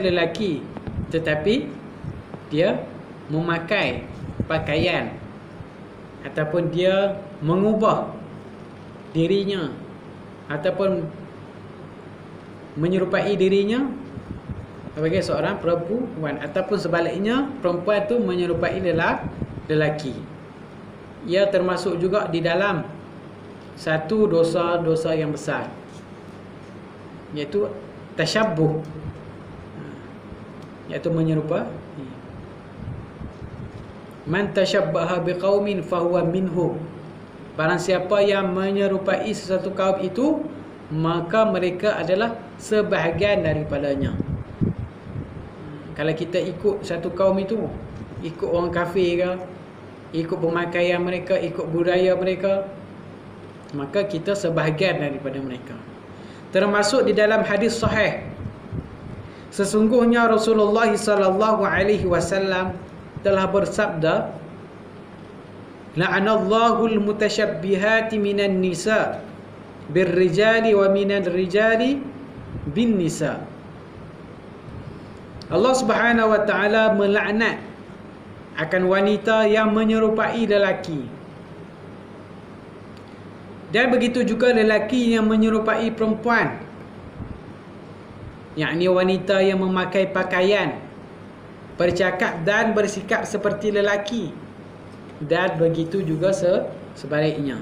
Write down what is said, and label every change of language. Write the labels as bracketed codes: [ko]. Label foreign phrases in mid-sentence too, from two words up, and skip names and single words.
[ms] lelaki tetapi dia memakai pakaian ataupun dia mengubah dirinya ataupun menyerupai dirinya sebagai seorang perempuan, ataupun sebaliknya perempuan itu menyerupai lelaki. Ia termasuk juga di dalam satu dosa-dosa yang besar, iaitu tasyabbuh, iaitu menyerupai. [ar] من تشبه بقوم فهو منهم. [ms] Barang siapa yang menyerupai sesuatu kaum itu, maka mereka adalah sebahagian daripadanya. Kalau kita ikut satu kaum itu, ikut orang kafir ke, ikut pemakaian mereka, ikut budaya mereka, maka kita sebahagian daripada mereka. Termasuk di dalam hadis sahih, sesungguhnya Rasulullah [ar] صلى الله عليه وسلم [ms] telah bersabda, [ar] لعن الله المتشبهات من النساء بالرجال و من الرجال بالنساء. [ms] Allah [ar] سبحانه وتعالى [ms] melaknat akan wanita yang menyerupai lelaki, dan begitu juga lelaki yang menyerupai perempuan, yakni wanita yang memakai pakaian, bercakap dan bersikap seperti lelaki, dan begitu juga sebaliknya.